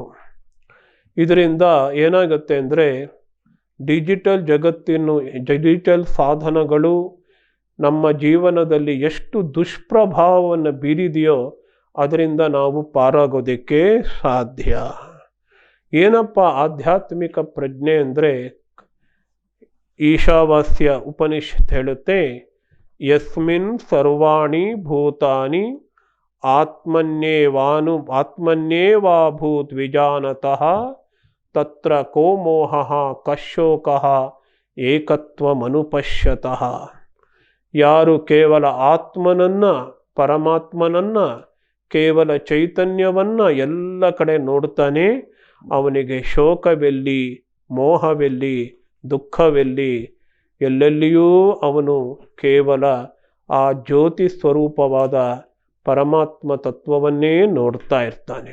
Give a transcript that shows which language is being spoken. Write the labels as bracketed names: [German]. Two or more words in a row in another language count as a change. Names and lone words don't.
[Kannada] ಇದರಿಂದ ಏನಾಗುತ್ತೆ ಅಂದರೆ ಡಿಜಿಟಲ್ ಸಾಧನಗಳು ನಮ್ಮ ಜೀವನದಲ್ಲಿ ಎಷ್ಟು ದುಷ್ಪ್ರಭಾವವನ್ನು ಬೀರಿದೆಯೋ ಅದರಿಂದ ನಾವು ಪಾರಾಗೋದಕ್ಕೆ ಸಾಧ್ಯ. ಏನಪ್ಪ ಆಧ್ಯಾತ್ಮಿಕ ಪ್ರಜ್ಞೆ ಅಂದರೆ, ಈಶಾವಾಸ್ಯ ಉಪನಿಷತ್ ಹೇಳುತ್ತೆ, [Sanskrit] ಯಸ್ಮಿನ್ ಸರ್ವಾಣಿ ಭೂತಾನಿ ಆತ್ಮನ್ಯೇವಾಭೂತ್ ವಿಜಾನತಃ ತತ್ರ ಕೋ ಮೋಹಃ ಕಶೋಕಃ ಏಕತ್ವಮನುಪಶ್ಯತಃ. [Kannada] ಯಾರು ಕೇವಲ ಆತ್ಮನನ್ನು, ಪರಮಾತ್ಮನನ್ನು, ಕೇವಲ ಚೈತನ್ಯವನ್ನು ಎಲ್ಲ ಕಡೆ ನೋಡ್ತಾನೆ, ಅವನಿಗೆ ಶೋಕವೆಲ್ಲಿ, ಮೋಹವೆಲ್ಲಿ, ದುಃಖವೆಲ್ಲಿ, ಎಲ್ಲೆಲ್ಲಿಯೂ ಅವನು ಕೇವಲ ಆ ಜ್ಯೋತಿ ಸ್ವರೂಪವಾದ ಪರಮಾತ್ಮ ತತ್ವವನ್ನೇ ನೋಡ್ತಾ ಇರ್ತಾನೆ.